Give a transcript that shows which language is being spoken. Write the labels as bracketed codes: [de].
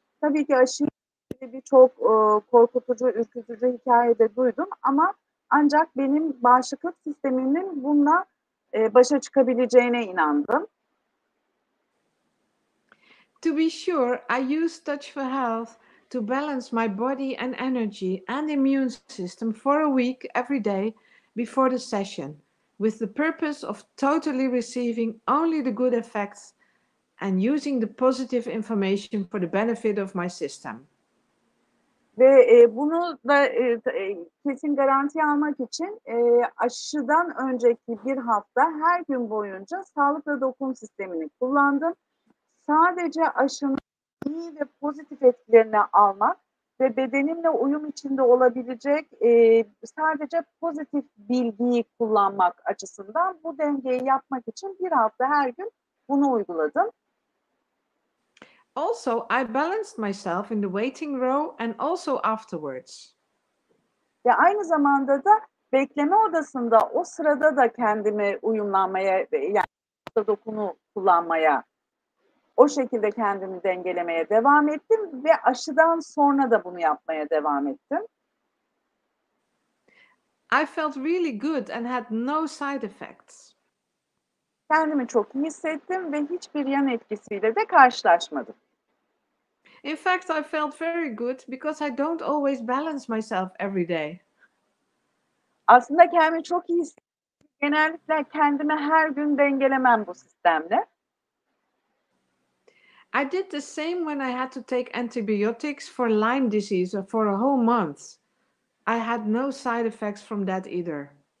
[tr] Tabii ki aşıyla birçok korkutucu, ürkütücü hikaye de duydum ama ancak benim bağışıklık sistemimin bununla başa çıkabileceğine inandım. [en] To be sure, I use Touch for Health to balance my body and energy and immune system for a week every day before the session, with the purpose of totally receiving only the good effects and using the positive information for the benefit of my system. [tr] Ve bunu da kesin garanti almak için aşıdan önceki bir hafta her gün boyunca sağlıkla dokun sistemini kullandım. Sadece aşının iyi ve pozitif etkilerini almak ve bedenimle uyum içinde olabilecek sadece pozitif bilgiyi kullanmak açısından bu dengeyi yapmak için bir hafta her gün bunu uyguladım. [en] Also, I balanced myself in the waiting row and also afterwards. [tr] Ve aynı zamanda da bekleme odasında o sırada da kendimi uyumlanmaya, yani dokunu kullanmaya, o şekilde kendimi dengelemeye devam ettim ve aşıdan sonra da bunu yapmaya devam ettim. [en] I felt really good and had no side effects. [tr] Kendimi çok iyi hissettim ve hiçbir yan etkisiyle de karşılaşmadım. [en] In fact, I felt very good because I don't always balance myself every day. [tr] Aslında kendimi çok iyi hissettim. Genellikle kendimi her gün dengelemem bu sistemle. [en] I did the same when I had to take antibiotics for Lyme disease for a whole month. I had no side effects from that either.